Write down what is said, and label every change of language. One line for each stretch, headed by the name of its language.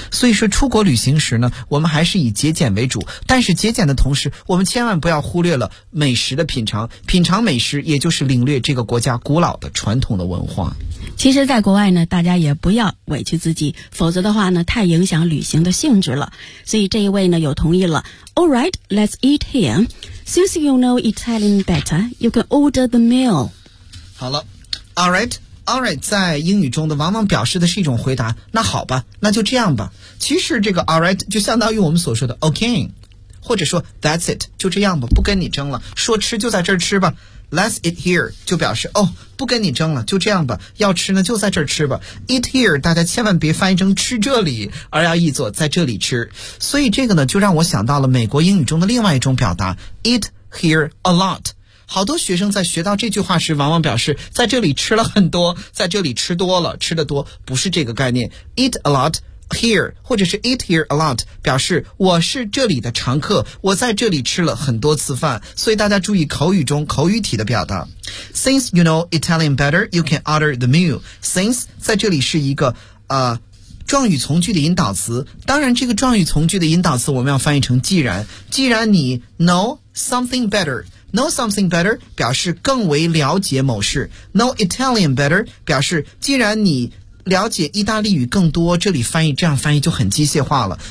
Chinese: 所以说出国旅行时呢，我们还是以节俭为主，但是节俭的同时我们千万不要忽略了美食的品尝，品尝美食也就是领略这个国家古老的传统的文化。其实在国外呢，大家也不要委屈自己，否则的话呢太影响旅行的性质了。所以这一位呢有同意了。
English: Alright, let's eat here. Since you know Italian better, you can order the meal.
Chinese: 好了， Alright 在英语中的往往表示的是一种回答，那好吧，那就这样吧。其实这个 Alright 就相当于我们所说的 OK， 或者说
English: That's it，
Chinese: 就这样吧，不跟你争了，说吃就在这儿吃吧。
English: Let's eat here
Chinese: 就表示哦，不跟你争了，就这样吧，要吃呢就在这儿吃吧。
English: Eat here
Chinese: 大家千万别翻译成吃这里，而要译作在这里吃。所以这个呢就让我想到了美国英语中的另外一种表达，
English: Eat here a lot。
Chinese: 好多学生在学到这句话时往往表示在这里吃了很多，在这里吃多了，吃得多，不是这个概念。
English: Eat a lotHere
Chinese: 或者是
English: eat here a lot
Chinese: 表示我是这里的常客，我在这里吃了很多次饭。所以大家注意口语中口语体的表达。
English: Since you know Italian better, you can order the meal.
Chinese: Since 在这里是一个状语从句的引导词，当然这个状语从句的引导词我们要翻译成既然。既然你
English: know something better
Chinese: 表示更为了解某事，
English: know Italian better
Chinese: 表示既然你了解意大利语更多，这里翻译这样翻译就很机械化了。